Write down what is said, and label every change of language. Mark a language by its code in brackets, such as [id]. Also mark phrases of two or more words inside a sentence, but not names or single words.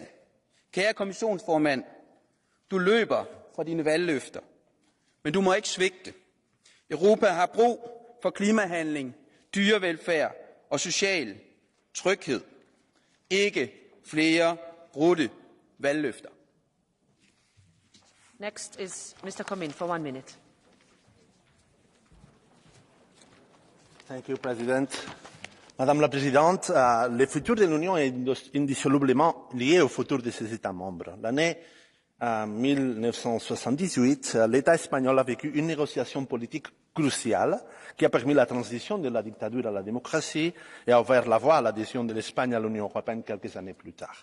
[da] Kære kommissionsformand, du løber fra dine valgløfter, men du må ikke svigte. Europa har brug for klimahandling, dyrevelfærd og social tryghed. Ikke flere brudte valgløfter. [en] Next is Mr. Comín for 1 minute. Thank you, President. [fr] Madame la Présidente, le futur de l'Union est indissolublement lié au futur de ses États membres. L'année 1978, l'État espagnol a vécu une négociation politique cruciale qui a permis la transition de la dictature à la démocratie et a ouvert la voie à l'adhésion de l'Espagne à l'Union européenne quelques années plus tard.